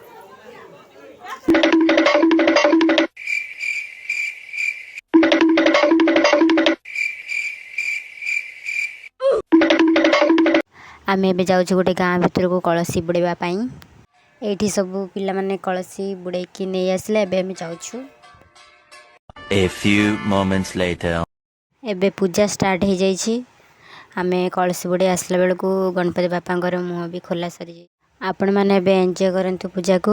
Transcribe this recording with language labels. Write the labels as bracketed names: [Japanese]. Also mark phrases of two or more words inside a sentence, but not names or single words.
[Odia] ଆମେ ଏବେ ଯାଉଛୁ ଗୋଟେ ଗାଁ ଭିତରକୁ କଳସୀ ବୁଡ଼ିବା ପାଇଁ। ଏଇଠି ସବୁ ପିଲାମାନେ କଳସୀ ବୁଡ଼େଇକି ନେଇ ଆସିଲେ, ଏବେ ଆମେ ଯାଉଛୁ। [English] A few moments later. [Odia] ଏବେ ପୂଜା ଷ୍ଟାର୍ଟ ହେଇଯାଇଛି। ଆମେ କଳସୀ ବୁଡ଼େଇ ଆସିଲା ବେଳକୁ ଗଣପତି ବାପାଙ୍କର ମୁହଁ ବି ଖୋଲା ସରିଯାଇଛି। ଆପଣମାନେ ଏବେ ଏନ୍ଜୟ କରନ୍ତୁ ପୂଜାକୁ।